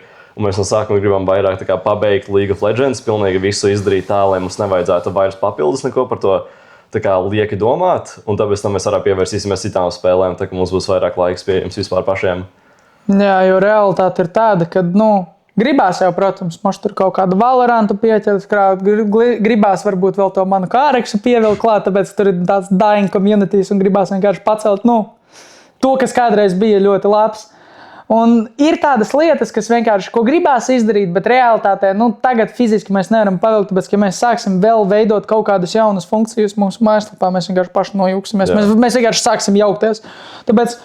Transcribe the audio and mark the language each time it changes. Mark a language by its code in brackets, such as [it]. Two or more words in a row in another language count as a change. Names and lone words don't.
[lv] Un mēs no sākuma gribam vairāk pabeigt League of Legends, pilnīgi visu izdarīt tā, lai mums nevajadzētu vairs papildus neko par to lieki domāt. Un tāpēc mēs arī pievērsīsimies citām spēlēm, tā ka mums būs vairāk laiks pieejams vispār pašiem. Jā, jo realitāte ir tāda, ka, gribās jau, protams, mums tur kaut kādu Valorantu pieķert, gribās varbūt vēl to manu Kāreksu pievilkt klāt, tāpēc tur ir tāds [en] dying communities [lv] un gribās vienkārši pacelt, to, kas kādreiz bija ļoti labs. Un ir tādas lietas, kas vienkārši, ko gribās izdarīt, bet realitātē, tagad fiziski mēs nevaram pavilkt, tāpēc, ka mēs sāksim vēl veidot kaut kādas jaunas funkcijas mūsu mājaslapā, mēs vienkārši paši nojūksimies, mēs vienkārši sāksim jaukties.